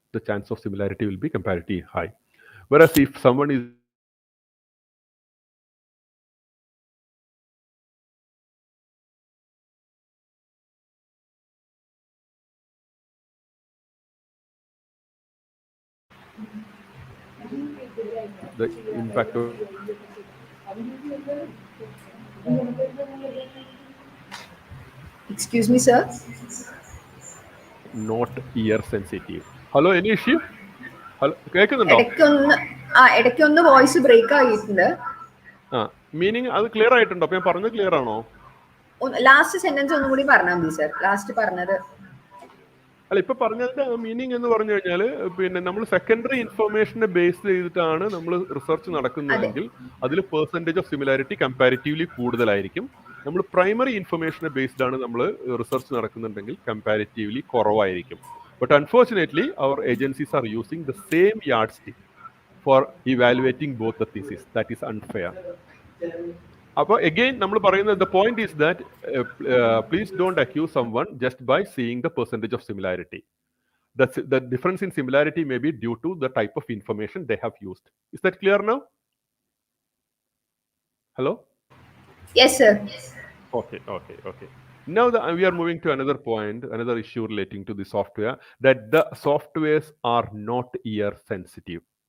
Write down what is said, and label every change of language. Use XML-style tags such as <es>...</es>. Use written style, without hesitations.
<en>The chance of similarity will be comparatively high. Whereas if someone is the impact of Excuse me, sir. not ear sensitive. Hello, any issue?</en> <ml>Hello, കേൾക്കുന്നുണ്ടോ? ഇടയ്ക്കൊന്ന് voice break ആയിട്ടുണ്ട്. Meaning അത് clear ആയിട്ടുണ്ടോ? അപ്പൊ ഞാൻ പറഞ്ഞത് clear ആണോ? Last sentence ഒന്നും കൂടി പറഞ്ഞാൽ മതി സർ. ലാസ്റ്റ് പറഞ്ഞത്. അല്ല, ഇപ്പൊ പറഞ്ഞതിന്റെ മീനിങ് എന്ന് പറഞ്ഞു കഴിഞ്ഞാൽ, പിന്നെ നമ്മൾ സെക്കൻഡറി ഇൻഫർമേഷനെ ബേസ് ചെയ്തിട്ടാണ് നമ്മൾ റിസർച്ച് നടക്കുന്നതെങ്കിൽ അതിൽ പെർസെൻറ്റേജ് ഓഫ് സിമിലാരിറ്റി കമ്പാരിറ്റീവ്ലി കൂടുതലായിരിക്കും. നമ്മൾ പ്രൈമറി ഇൻഫർമേഷനെ ബേസ്ഡ് ആണ് നമ്മൾ റിസർച്ച് നടക്കുന്നുണ്ടെങ്കിൽ കമ്പാരിറ്റീവ്ലി കുറവായിരിക്കും.</ml> <en>But unfortunately അവർ agencies are using the same yardstick for evaluating both the thesis. That is unfair.</en> <ml>അപ്പോൾ അഗെയിൻ നമ്മൾ പറയുന്നത്,</ml> <en>The point is that please don't accuse someone just by seeing the percentage of similarity. The difference in similarity may be due to the type of information they have used. Is that clear now? Hello? Yes, sir. Okay. Now we are moving to another point, another issue relating to the software, that the softwares are not ear sensitive.</en>